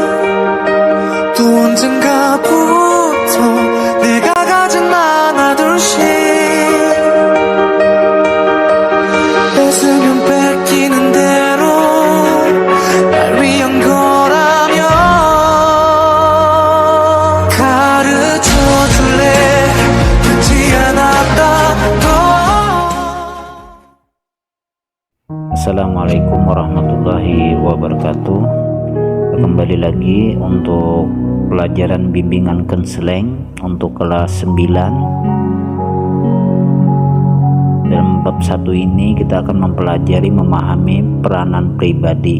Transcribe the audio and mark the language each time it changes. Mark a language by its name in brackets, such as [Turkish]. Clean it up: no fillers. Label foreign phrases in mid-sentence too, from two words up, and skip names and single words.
[Korean] 또 언젠가부터 내가 가진 하나 둘씩 뺏으면 뺏기는 대로 날 위한 거라면 가르쳐줄래. 듣지 않았다고. [Arabic] السلام عليكم ورحمة الله وبركاته. [Indonesian] Kembali lagi untuk pelajaran bimbingan konseling untuk kelas 9. Dalam bab 1 ini kita akan mempelajari memahami peranan pribadi.